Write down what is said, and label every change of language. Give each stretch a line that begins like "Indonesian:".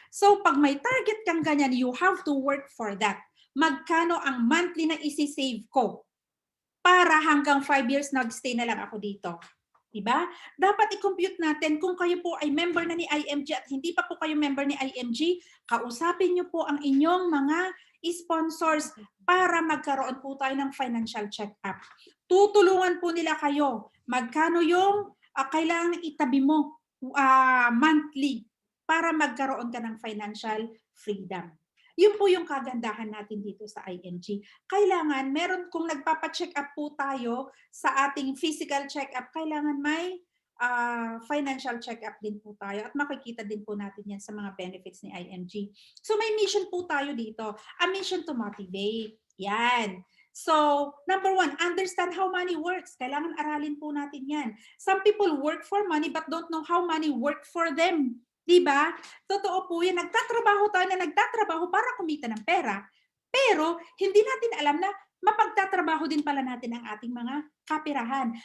English: So,
Filipino: pag may target kang ganyan,
English: you have to work for that.
Filipino: Magkano ang monthly na isi-save ko para hanggang 5 years nag-stay na lang ako dito. Diba? Dapat i-compute natin kung kayo po ay member na ni IMG at hindi pa po kayo member ni IMG, kausapin niyo po ang inyong mga sponsors para magkaroon po tayo ng financial check-up. Tutulungan po nila kayo. Magkano yung kailangan itabi mo monthly para magkaroon ka ng financial freedom. Yun po yung kagandahan natin dito sa IMG. Kailangan, kung nagpapa-check up po tayo sa ating physical check-up, kailangan may financial check-up din po tayo at makikita din po natin yan sa mga benefits ni IMG. So may mission po tayo dito,
English: a mission to motivate.
Filipino: Yan.
English: So, number 1, understand how money works.
Filipino: Kailangan aralin po natin yan.
English: Some people work for money but don't know how money work for them.
Filipino: Diba? Totoo po yan. Nagtatrabaho tayo na nagtatrabaho para kumita ng pera. Pero, hindi natin alam na mapagtatrabaho din pala natin ang ating mga kapirahan.